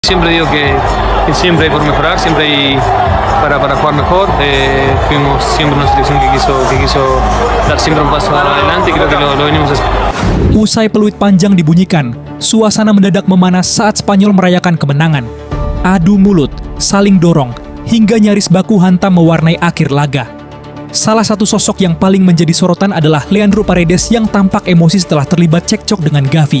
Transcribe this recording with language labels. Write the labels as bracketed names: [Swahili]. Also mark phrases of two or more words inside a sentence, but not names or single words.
[Spanish] Siempre digo que siempre hay por mejorar, siempre hay para jugar mejor. Fuimos siempre una selección que quiso dar siempre un paso adelante y creo que lo venimos haciendo. [Indonesian] Usai peluit panjang dibunyikan, suasana mendadak memanas saat Spanyol merayakan kemenangan. Adu mulut, saling dorong, hingga nyaris baku hantam mewarnai akhir laga. Salah satu sosok yang paling menjadi sorotan adalah Leandro Paredes yang tampak emosi setelah terlibat cekcok dengan Gavi.